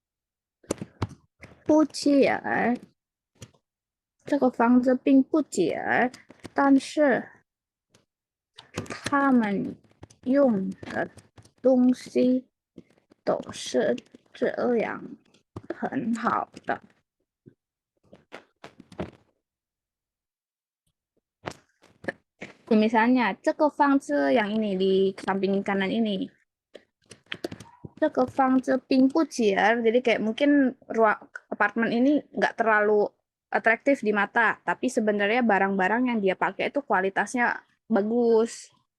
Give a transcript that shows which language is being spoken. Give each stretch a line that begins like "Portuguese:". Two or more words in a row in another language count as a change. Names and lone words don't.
Chinese: 不起眼，这个房子并不起眼，但是他们用的东西都是这样很好的。Misalnya, 这个房子
Indonesian: yang ini di samping kanan ini.
Chinese: 这个房子并不起眼,
Indonesian: jadi kayak mungkin ruang apartemen ini nggak terlalu atraktif di mata, tapi sebenarnya barang-barang yang dia pakai itu kualitasnya bagus.